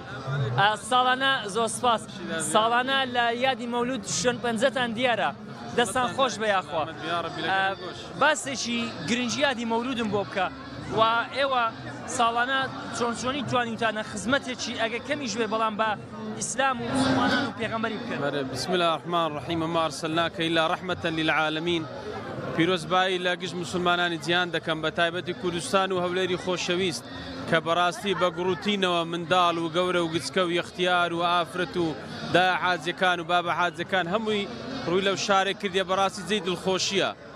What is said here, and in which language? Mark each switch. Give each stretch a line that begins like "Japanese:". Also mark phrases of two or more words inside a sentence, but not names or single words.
Central Kurdish: ساڵانە زۆر سپاس ساڵانە لە یادی مەولود شوێن پەنجەتان دیارە دەستان خۆش بە یاخوا. باسێکی گرنگی یادی مەولودم بۆ بکە و ئێوە ساڵانە چۆنچۆنی توانیتانە خزمەتێکی ئەگە کەمیش بێ بەڵام بە ئیسلام و مسلمانان و پێغەمبەری بکەن.
Arabic: بسم الله الرحمن الرحیم وما أرسلناك إلا رحمة للعالمين.
Central Kurdish: پیرۆزبایی لە گشت مسلمانانی جیهان دەکەم بە تایبەتی کوردستان و هەولێری خۆشەویست کە بەڕاستی بە گوڕوتینەوە منداڵ و گەورە و گچکە و یەختیار و ئافرەت و دایە حاجەکان و بابە حاجەکان هەمووی ڕووی لەو شارێک کردیە بەڕاستی جێی دڵخۆشیە.